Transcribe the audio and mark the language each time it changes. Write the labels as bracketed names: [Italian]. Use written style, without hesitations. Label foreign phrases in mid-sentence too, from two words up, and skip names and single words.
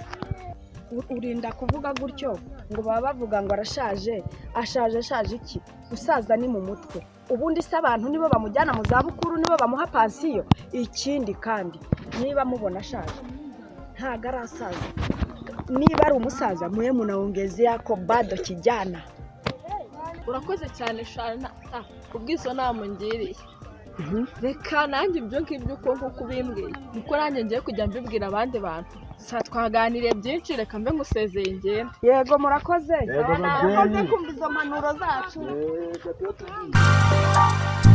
[Kinyarwanda] Urinda kuvuga gutyo ngo baba bavuga ngo arashaje ashaje iki? Gusaza ni mu mutwe. Ubundi se abantu nibo bamujyana mu zabukuru nibo bamuha pansiyo. Ikindi kandi niba mubona ashaje ntago arasaza. Niba ari umusaza [Swahili] muye munaongezea yako bado kijana. [Kinyarwanda] Urakoze cyane Shana kubwizo namungiriye. Reka nanjye ibyo ngibyo uko kubimbwiye kuko nanjye ngiye kujya mbibwira abandi bantu. Twaganiriye byinshi reka mbe musezeye ngenda. Yego murakoze. Yego Murakoze kumva izo mpanuro zacu.